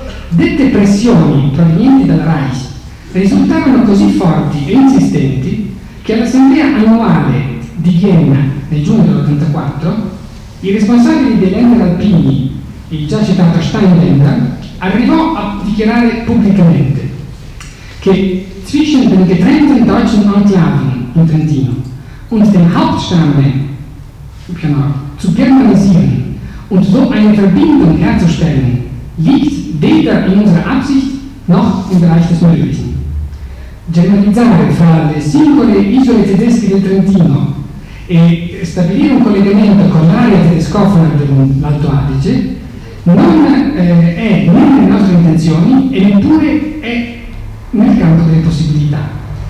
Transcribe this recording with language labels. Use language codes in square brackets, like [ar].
[it] Dette pressioni provenienti dal Reich risultarono così forti e insistenti che all'assemblea annuale di Vienna nel giugno dell'84, i responsabili dei Länder Alpini, il già citato Steinländer, arrivò a dichiarare pubblicamente che [de] zwischen den getrennten deutschen Enklaven in Trentino und dem Hauptstamme genau, zu permanisieren und so eine Verbindung herzustellen, liegt weder in unserer Absicht noch im Bereich des Möglichen. [it] Germanizzare fra le singole isole tedesche del Trentino e stabilire un collegamento con l'area tedescofona dell'Alto Adige non è né nelle nostre intenzioni e neppure è nel campo delle possibilità.